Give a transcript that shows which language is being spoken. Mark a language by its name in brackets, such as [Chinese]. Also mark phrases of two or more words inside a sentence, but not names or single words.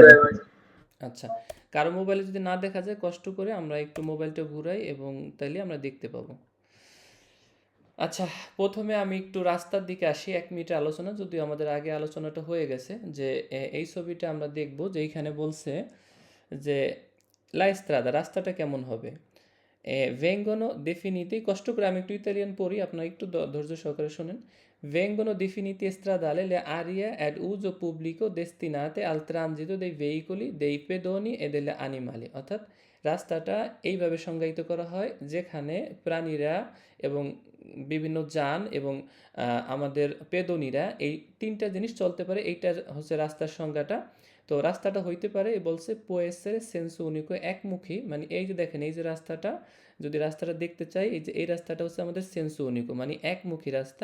[Bangla] আচ্ছা, কারো মোবাইলে যদি না দেখা যায় কষ্ট করে আমরা একটু মোবাইলটা ঘুরাই এবং তাইলে আমরা দেখতে পাবো। আচ্ছা, প্রথমে আমি একটু রাস্তার দিকে আসি। ১ মিনিটের আলোচনা, যদিও আমাদের আগে আলোচনাটা হয়ে গেছে, যে এই ছবিটা আমরা দেখব যে এইখানে বলছে যে [Italian] la strada, [Bangla] রাস্তাটা কেমন হবে। [Italian] vengono definiti, [Bangla] কষ্ট করে আমি একটু ইতালিয়ান পড়ি, আপনারা একটু ধৈর্য সহকারে শোনেন। [Italian] Vengono definiti stradale le aree ad uso pubblico destinate al transito dei veicoli, dei pedoni e delle animali, [Bangla] অর্থাৎ রাস্তাটা এইভাবে সংজ্ঞায়িত করা হয় যেখানে প্রাণীরা এবং বিভিন্ন যান এবং আমাদের পেদনীরা, এই তিনটা জিনিস চলতে পারে, এইটা হচ্ছে রাস্তার সংজ্ঞাটা। তো রাস্তাটা হইতে পারে, বলছে [Italian] può essere senso unico, [Bangla] একমুখী, মানে এই যে দেখেন এই যে রাস্তাটা, যদি রাস্তাটা দেখতে চাই, এই যে এই রাস্তাটা হচ্ছে আমাদের [Italian] senso unico, [Bangla] মানে একমুখী রাস্তা।